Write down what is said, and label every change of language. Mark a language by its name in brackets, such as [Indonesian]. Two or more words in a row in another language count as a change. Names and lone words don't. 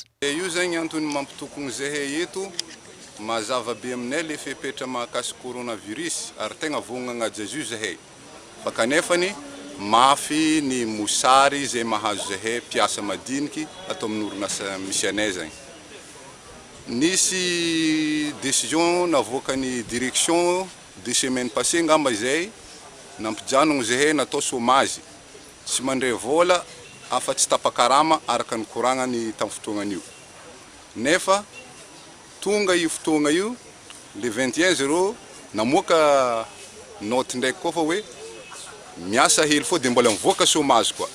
[Malagasy] Io zegny antony mampitokony zahay eto mazava be aminay le fepetra mahakasika coronavirus ary tegna vognagna Jesu zahay. Fa kanefany mafy ny mosary zay mahazo zahay mpiasa madiniky atao amin'ny orinasa misy anay zegny. Nisy décision navoakany [French] direction de semaine passée [Malagasy] ngamba zay nampijanogno zahay natao chômage tsy mandray vola afa-tsy tapakarama araka ny koragnany tamin'ny fotoagnan'io. Nefa tonga io fotoagna io le 21 namoaka note ndraiky koa fa hoe miasa hely fô de mbola mivoaka chômage koa.